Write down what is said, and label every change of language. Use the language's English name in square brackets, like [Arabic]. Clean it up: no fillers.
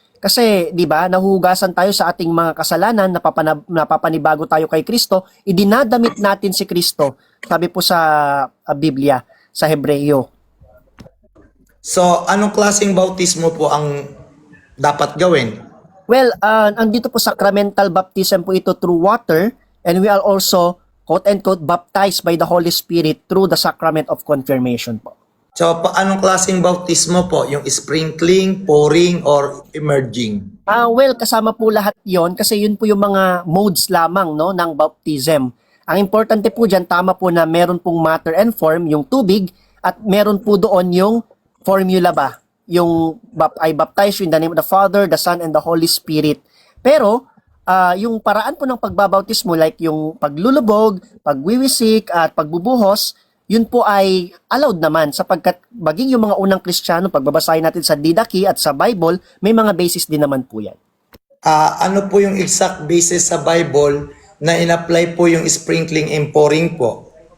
[Filipino] Kasi, di ba, nahuhugasan tayo sa ating mga kasalanan, napapanibago tayo kay Kristo, idinadamit natin si Kristo. Sabi po sa Biblia, sa Hebreo. So, anong klaseng bautismo po ang dapat gawin? [English] Well, [Filipino] andito po [English] sacramental baptism po ito through water and we are also, quote-unquote, baptized by the Holy Spirit through the sacrament of confirmation po. [Filipino] So, anong klaseng bautismo po? Yung sprinkling, pouring, or emerging? Well, kasama po lahat yon kasi yun po yung mga modes lamang no, ng baptism. Ang importante po dyan, tama po na meron pong matter and form, yung tubig, at meron po doon yung formula ba? Yung [English] I baptize you in the name of the Father, the Son, and the Holy Spirit. [Filipino] Pero, yung paraan po ng pagbabautismo, like yung paglulubog, pagwiwisik, at pagbubuhos, yun po ay allowed naman sapagkat maging yung mga unang Kristiyano, pagbabasahin natin sa Didache at sa Bible, may mga basis din naman po yan. Ano po yung exact basis sa Bible na in-apply po yung sprinkling and pouring po?